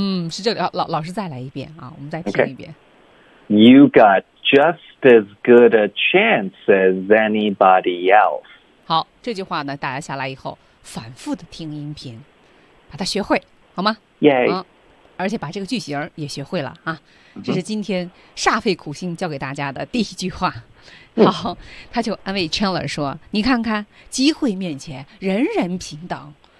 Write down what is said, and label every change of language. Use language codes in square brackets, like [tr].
[zh] 是这里，老师再来一遍啊，我们再听一遍。 [en] Okay. You got just as good a chance as anybody else. [zh] 好，这句话呢，大家下来以后反复的听音频，把它学会，好吗？耶！而且把这个句型也学会了啊！这是今天煞费苦心教给大家的第一句话。好，他就安慰 Chandler 说：“你看看，机会面前人人平等。”